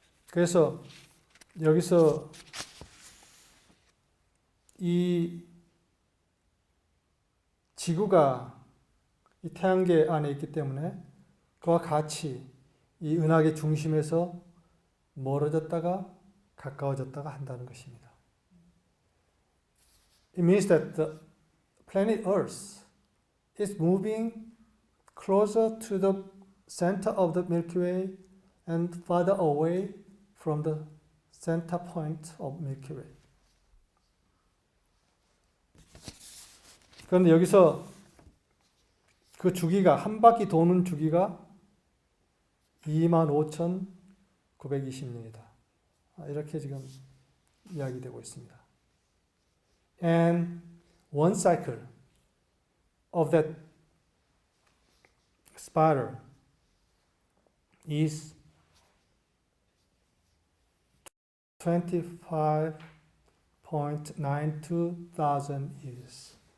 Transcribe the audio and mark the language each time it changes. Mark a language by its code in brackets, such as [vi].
[ko] 그래서 여기서 이 지구가 이 태양계 안에 있기 때문에 그와 같이 이 은하계 중심에서 멀어졌다가 가까워졌다가 한다는 것입니다. [en] It means that the planet Earth is moving closer to the center of the Milky Way and farther away from the center point of Milky Way. [ko] 그런데 여기서 그 주기가 한 바퀴 도는 주기가 25,920년이다. 이렇게 지금 이야기되고 있습니다. [en] And one cycle of that spiral is 25.92 thousand years.